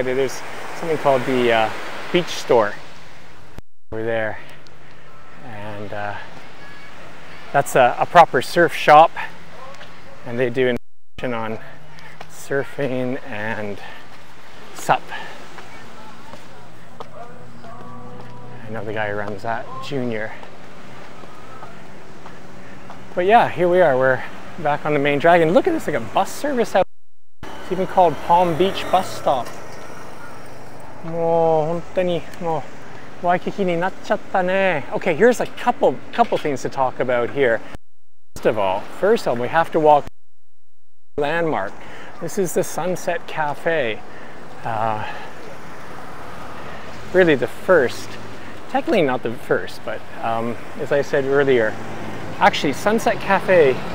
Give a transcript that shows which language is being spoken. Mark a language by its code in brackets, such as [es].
[en] There's something called the beach store over there, and that's a proper surf shop, and they do information on surfing and sup. I know the guy who runs that, Junior. But yeah, here we are. We're back on the main drag, and look at this, like a bus service out. It's even called Palm Beach Bus Stop. [ja] もう本当にもうワイキキになっちゃったね. [en] Okay, here's a couple things to talk about here. First of all, we have to walk the landmark. This is the Sunset Cafe. Really the first, technically not the first, but as I said earlier, actually Sunset Cafe